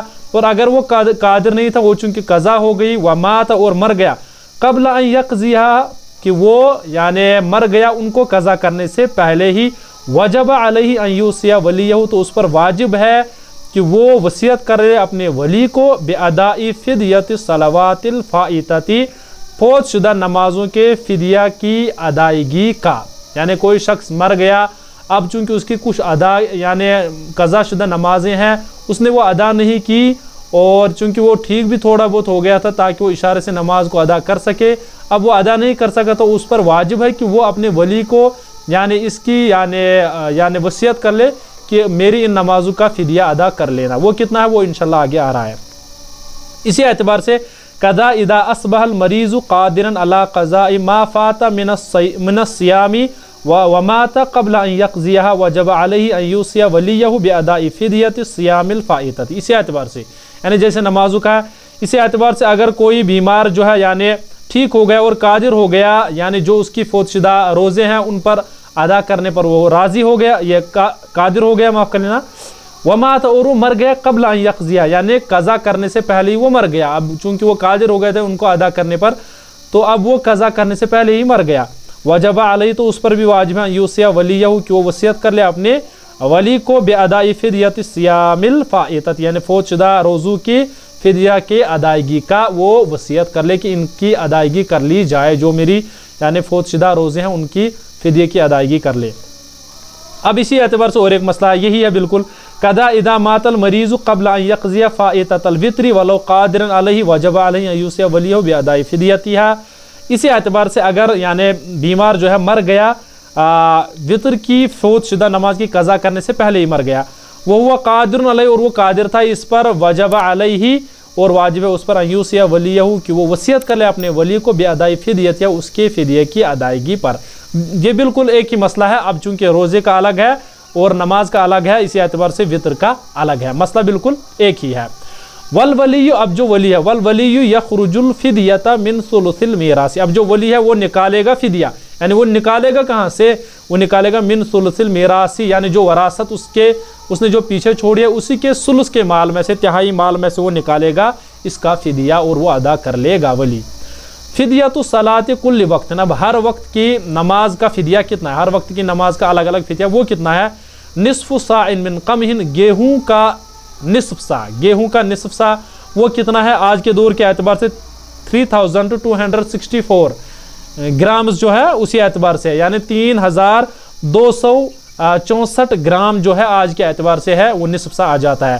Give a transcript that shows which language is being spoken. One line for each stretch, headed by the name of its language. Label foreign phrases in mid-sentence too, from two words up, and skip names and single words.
Hindi: और अगर वो कादिर नहीं था, वो चूँकि क़ज़ा हो गई,
Arabic: ومات
Hindi: और मर गया,
Arabic: قبل أن يقضيها
Hindi: कि वो यानी मर गया उनको क़ज़ा करने से पहले ही,
Arabic: وجب عليه أن يوصي وليه
Hindi: तो उस पर वाजिब है कि वो वसीयत करे अपने वली को
Arabic: بأداء فدية الصلوات الفائتة
Hindi: फौत शुदा नमाज़ों के फ़िदिया की अदायगी का। यानी कोई शख्स मर गया, अब चूँकि उसकी कुछ अदा यानी क़ज़ा शुदा नमाज़ें हैं उसने वो अदा नहीं की, और चूँकि वो ठीक भी थोड़ा बहुत हो गया था ताकि वो इशारे से नमाज को अदा कर सके, अब वो अदा नहीं कर सका तो उस पर वाजिब है कि वो अपने वली को यानी इसकी यानी वसीयत कर ले कि मेरी इन नमाज़ों का फ़िदिया अदा कर लेना। वो कितना है वो इंशाल्लाह आगे आ रहा है।
Arabic: إسي اعتبار سے كذا إذا أصبح المريض قادرا على قضاء ما فات من الصيام ومات قبل أن يقضيها وجب عليه أن يوصي وليه بأداء فدية الصيام الفائتة.
Hindi: इसी एतबार से यानी जैसे नमाज़ों का, इसी एतबार से अगर कोई बीमार जो है यानी ठीक हो गया और कादिर हो गया, यानी जो उसकी फौतशुदा रोज़े हैं उन पर अदा करने पर वो राज़ी हो गया, ये कादिर हो गया, माफ़ कर लेना, वमात और वो मर गया
Arabic: قبل أن يقضيها
Hindi: यानी क़ज़ा करने से पहले ही वो मर गया। अब चूँकि वो कादिर हो गए थे उनको अदा करने पर, तो अब वो क़ज़ा करने से पहले ही मर गया।
Arabic: وجب عليه
Hindi: तो उस पर भी वाजिब है
Arabic: يوصي وليه
Hindi: कि वो वसीयत कर ले अपने वली को
Arabic: بأداء فدية الصيام الفائتة
Hindi: यानी फौतशुदा रोज़ों की फ़िदिया के अदायगी का वो वसीयत कर ले कि इनकी अदायगी कर ली जाए, जो मेरी यानी फौतशुदा रोज़े हैं उनकी फ़िदिया की अदायगी कर ले। अब इसी एतबार से और एक मसला यही है बिल्कुल,
Arabic: كذا إذا مات المريض قبل أن يقضي فائتة الوتر ولو قادرا عليه وجب عليه أن يوصي وليه بأداء فديتها.
Hindi: इसी एतबार से अगर यानी बीमार जो है मर गया वितर की फौतशुदा नमाज की क़ज़ा करने से पहले ही मर गया, वो हुआ
Arabic: قادر عليه
Hindi: और वो कादिर था इस पर,
Arabic: وجب عليه
Hindi: और वाजिब है उस पर
Arabic: أن يوصي وليه
Hindi: कि वो वसीयत कर ले अपने वली को
Arabic: بأداء فديتها
Hindi: उसके फ़िदिया की अदायगी पर। ये बिल्कुल एक ही मसला है। अब चूँकि रोज़े का अलग है और नमाज का अलग है, इसी एतबार से वितर का अलग है, मसला बिल्कुल एक ही है।
Arabic: والولي,
Hindi: अब जो वली है,
Arabic: والولي يخرج الفدية من ثلث الميراث,
Hindi: अब जो वली है वो निकालेगा फ़िदिया, यानी वो निकालेगा कहाँ से, वो निकालेगा
Arabic: من ثلث الميراث
Hindi: यानी जो वरासत उसने जो पीछे छोड़ी है उसी के सुलुस के माल में से, तिहाई माल में से वो निकालेगा इसका फ़िदिया और वो अदा कर लेगा वली।
Arabic: فدية صلاة كل وقت,
Hindi: अब हर वक्त की नमाज का फ़िदिया कितना है, हर वक्त की नमाज का अलग अलग फ़िदिया वो कितना है,
Arabic: نصف صاع من قمح
Hindi: गेहूँ का निस्फ़ सा, गेहूँ का निस्फ़ सा वो कितना है आज के दौर के एतबार से 3264 ग्राम्स जो है उसी एतबार से, यानी 3264 ग्राम जो है आज के एतबार से है वो निस्फ़ सा आ जाता है।